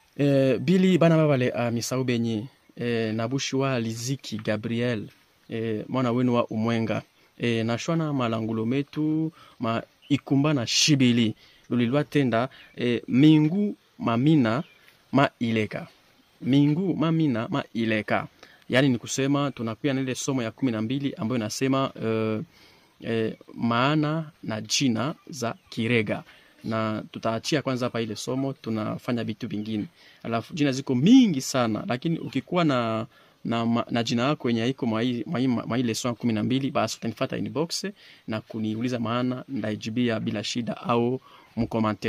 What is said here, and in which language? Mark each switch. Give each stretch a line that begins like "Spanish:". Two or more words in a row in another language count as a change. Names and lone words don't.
Lega-Mwenga: Bili bana babale misau benye nabushwa Liziki Gabriel mwana wenu wa Umwenga na shwana malangulo metu ma ikumba na shibili lulilwa tenda mingu mamina ma ileka. Mingu mamina ma ileka.
Swahili: Yani ni kusema tunakuya na ile somo ya 12 ambayo inasema maana na jina za Kirega. Na tutaachia kwanza hapa ile somo, tunafanya vitu vingine. Alafu jina ziko mingi sana, lakini ukikuwa na jina yako yenye iko mwa ile somo 12, basi utanifuata inbox na kuniuliza maana ndaijibia bila shida au mkommentaire.